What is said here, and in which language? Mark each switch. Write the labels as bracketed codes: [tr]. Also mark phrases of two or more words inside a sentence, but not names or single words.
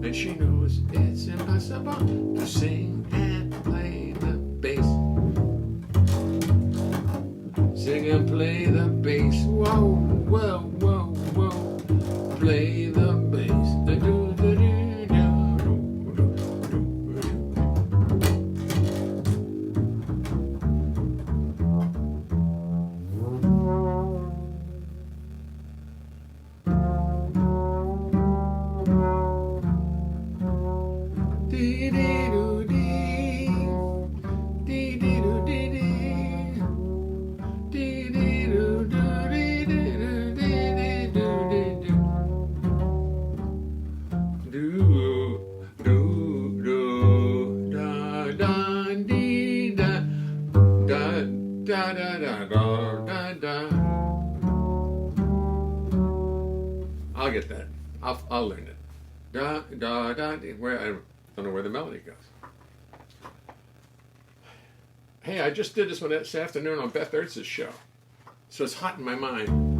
[en] And she knows it's impossible to sing and play the bass. Sing and play the bass. Whoa, whoa, whoa, whoa. Play the bass. Do, do, do, do, do, do, dee dee doo dee, dee dee doo dee dee, dee dee doo doo dee dee doo dee dee doo dee doo. Do do da da dee da da da da da da da. I'll get that. I'll learn it. Da da da. Where I don't know where the melody goes. Hey, I just did this one this afternoon on Beth Ertz's show, so it's hot in my mind.